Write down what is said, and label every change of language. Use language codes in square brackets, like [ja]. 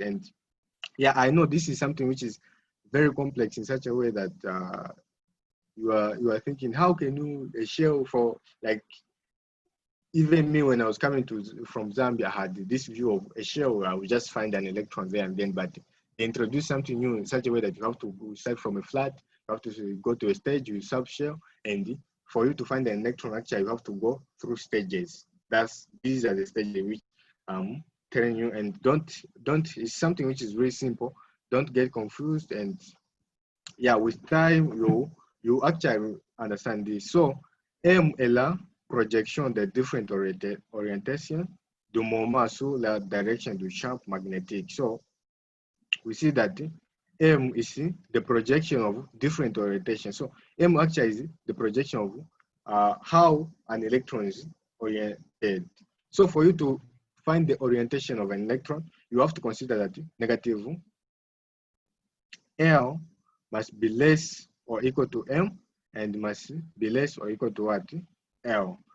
[en] And yeah, I know this is something which is very complex in such a way that you are thinking, how can you a shell for, like, even me when I was coming from Zambia, I had this view of a shell where I would just find an electron there and then, but they introduce something new in such a way that you have to start from a flat, you have to go to a stage with subshell, and for you to find an electron, actually you have to go through stages. These are the stages which I'm telling you, and don't, it's something which is very simple. Don't get confused, and yeah, with time you actually understand this. [fr] So M est la projection de different orientation du moment sur la direction du champ magnétique. [en] So we see that M is the projection of different orientation. So M actually is the projection of how an electron is oriented. So for you to find the orientation of an electron, you have to consider that negative L must be less or equal to M, and must be less or equal to what? L.